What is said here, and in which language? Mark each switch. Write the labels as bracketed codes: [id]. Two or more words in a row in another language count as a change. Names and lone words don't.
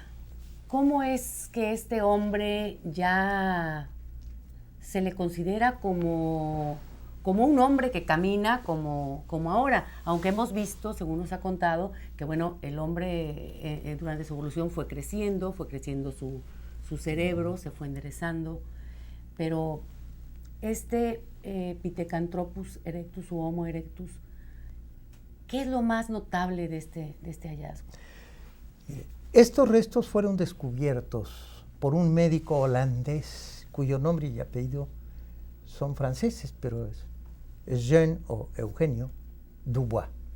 [es] ¿Cómo es que este hombre ya se le considera como un hombre que camina como ahora? Aunque hemos visto, según nos ha contado, que bueno, el hombre durante su evolución fue creciendo su cerebro, se fue enderezando, pero Pithecanthropus erectus u Homo erectus, ¿qué es lo más notable de este hallazgo? Estos restos fueron descubiertos por un médico holandés cuyo nombre y apellido son franceses, pero es Jean o Eugenio Dubois.